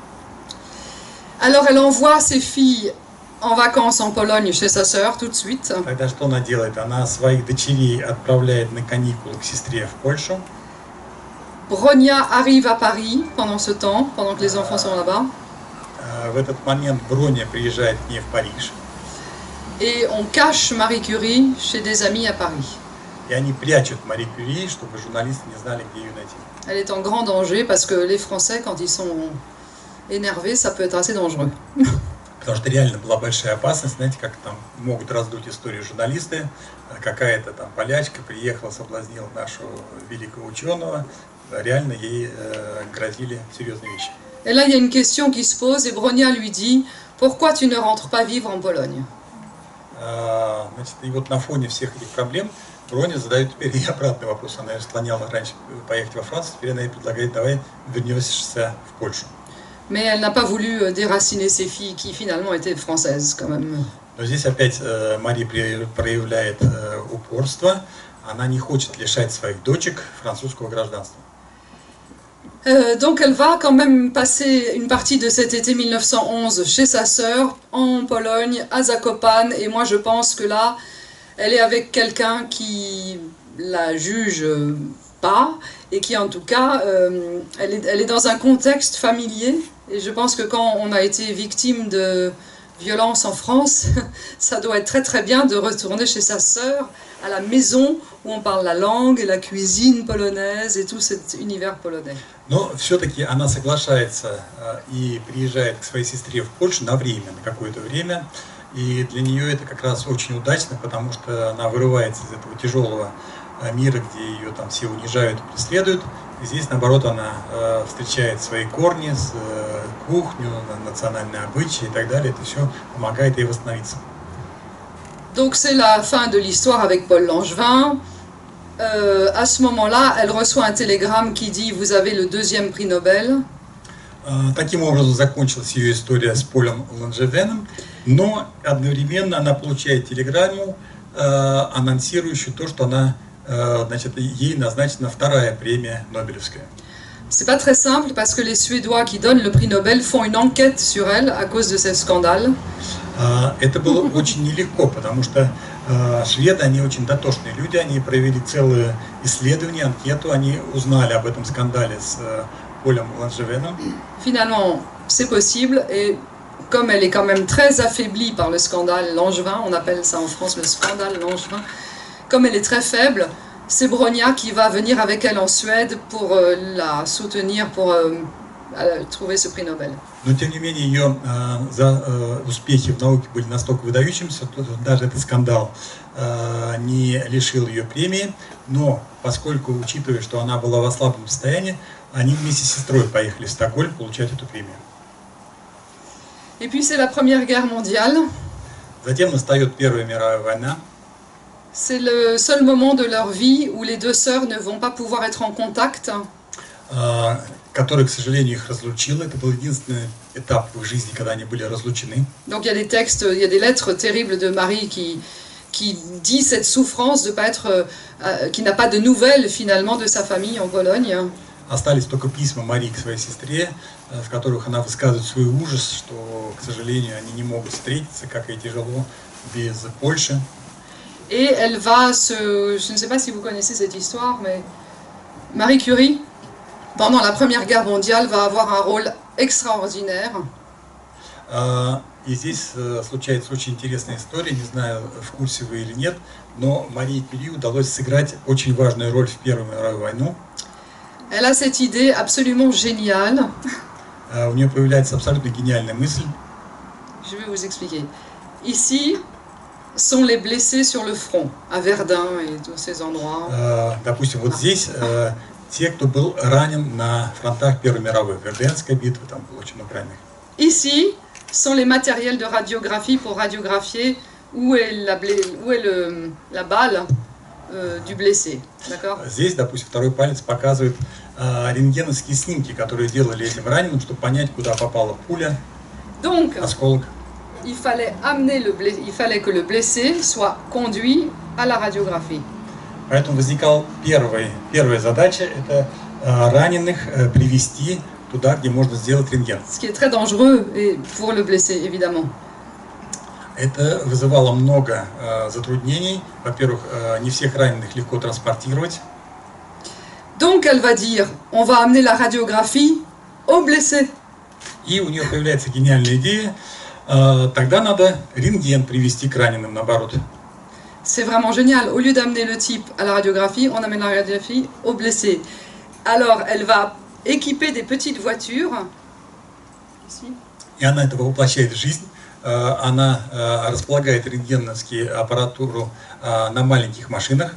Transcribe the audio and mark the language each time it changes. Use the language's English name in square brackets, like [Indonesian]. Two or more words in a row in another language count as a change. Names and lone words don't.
[French] Alors elle envoie ses filles en vacances en Pologne chez sa sœur tout de suite. [Russian] Тогда что она делает? Она своих дочерей отправляет на каникулы к сестре в Польшу. [French] Bronia arrive à Paris pendant ce temps, pendant que les enfants sont là-bas. [Russian] В этот момент Броня приезжает к ней в Париж. [French] Et on cache Marie Curie chez des amis à Paris. [Russian] И они прячут Мари Кюри, чтобы журналисты не знали, где ее найти. [French] Elle est en grand danger parce que les Français, quand ils sont énervés, ça peut être assez dangereux. [Russian] Потому что реально была большая опасность, знаете, как там могут раздуть историю журналисты. Какая-то там полячка приехала, соблазнила нашего великого ученого. Реально ей грозили серьезные вещи. [French] Et là, il y a une question qui se pose et Bronia lui dit « Pourquoi tu ne rentres pas vivre en Pologne ?» [Russian] Значит, и вот на фоне всех этих проблем Броня задает теперь и обратный вопрос. Она ее склоняла раньше поехать во Францию, теперь она ей предлагает: давай вернешься в Польшу. [French] Mais elle n'a pas voulu déraciner ses filles qui finalement étaient françaises quand même. [Russian] Но здесь опять Мари проявляет упорство. Она не хочет лишать своих дочек французского гражданства. [French] Donc elle va quand même passer une partie de cet été 1911 chez sa sœur en Pologne, à Zakopane, et moi je pense que là, elle est avec quelqu'un qui la juge pas, et qui en tout cas, elle est dans un contexte familier, et je pense que quand on a été victime de violence en France, ça doit être très très bien de retourner chez sa sœur, à la maison où on parle la langue et la cuisine polonaise et tout cet univers polonais. [Russian] Но все-таки она соглашается и приезжает к своей сестре в Польшу на время, на какое-то время. И для нее это как раз очень удачно, потому что она вырывается из этого тяжелого мира, где ее там все унижают и преследуют. И здесь, наоборот, она встречает свои корни, кухню, национальные обычаи и так далее. Это все помогает ей восстановиться. [French] Donc c'est la fin de l'histoire avec Paul Langevin. À ce moment-là, elle reçoit un télégramme qui dit « Vous avez le 2e prix Nobel ». [Russian] Таким образом закончилась ее история с Полем Ланжевеном. Но одновременно она получает телеграмму, анонсирующую то, что она, значит, ей назначена вторая премия Нобелевская. [French] C'est pas très simple parce que les Suédois qui donnent le prix Nobel font une enquête sur elle à cause de ce scandale. [Russian] Это было очень нелегко, потому что шведы, они очень дотошные люди, они провели целое исследование, анкету, они узнали об этом скандале с Полем Ланжевеном. [French] Finalement, c'est possible et comme elle est quand même très affaiblie par le scandale Langevin, on appelle ça en France le scandale Langevin, comme elle est très faible, c'est Bronia qui va venir avec elle en Suède pour la soutenir, pour trouver ce prix Nobel. [Russian] Но, тем не менее, ее успехи в науке были настолько выдающимися, что даже этот скандал не лишил ее премии. Но, поскольку, учитывая, что она была в ослабленном состоянии, они вместе с сестрой поехали в Стокгольм получать эту премию. [French] Et puis c'est la Première Guerre mondiale. [Russian] Затем настает Первая мировая война. [French] C'est le seul moment de leur vie où les deux sœurs ne vont pas pouvoir être en contact. [Russian] Который, к сожалению, их разлучил. Это был единственный этап в их жизни, когда они были разлучены. [French] Donc il y a des textes, il y a des lettres terribles de Marie qui dit cette souffrance de pas être, qui n'a pas de nouvelles finalement de sa famille en Pologne. [Russian] Остались только письма Марии к своей сестре, в которых она высказывает свой ужас, что, к сожалению, они не могут встретиться, как ей тяжело без Польши. [French] Et elle va je ne sais pas si vous connaissez cette histoire, mais Marie Curie, pendant la Première Guerre mondiale, va avoir un rôle extraordinaire. [Russian] И здесь случается очень интересная история, не знаю, в курсе вы или нет, но Марии Кюри удалось сыграть очень важную роль в Первую мировую войну. [French] Elle a cette idée absolument géniale. [Russian] У нее появляется абсолютно гениальная мысль. [French] Je vais vous expliquer. Ici sont les blessés sur le front, à Verdun et tous ces endroits. [Russian] Допустим, вот здесь те, кто был ранен на фронтах Первой мировой, Верденская битва, там было очень много раненых. [French] Ici sont les matériels de radiographie pour radiographier où est la balle du blessé. D'accord? [Russian] Здесь, допустим, второй палец показывает рентгеновские снимки, которые делали этим раненым, чтобы понять, куда попала пуля, [French] Donc, [Russian] осколок. [French] il fallait que le blessé soit conduit à la radiographie. [Russian] Поэтому возникала первая задача, это раненых привести туда, где можно сделать рентген. Ce qui est très dangereux pour le blessé, évidemment. Это вызывало много затруднений. Во-первых, не всех раненых легко транспортировать. [French] Donc elle va dire, on va amener la radiographie au blessé. [Russian] И у нее появляется гениальная идея, тогда надо рентген привести к раненым, наоборот. [French] C'est vraiment génial. Au lieu d'amener le type à la radiographie, on amène la radiographie au blessé. Alors, elle va équiper des petites voitures. Ici. [Russian] И она это воплощает в жизнь. Она располагает рентгеновские аппаратуру на маленьких машинах.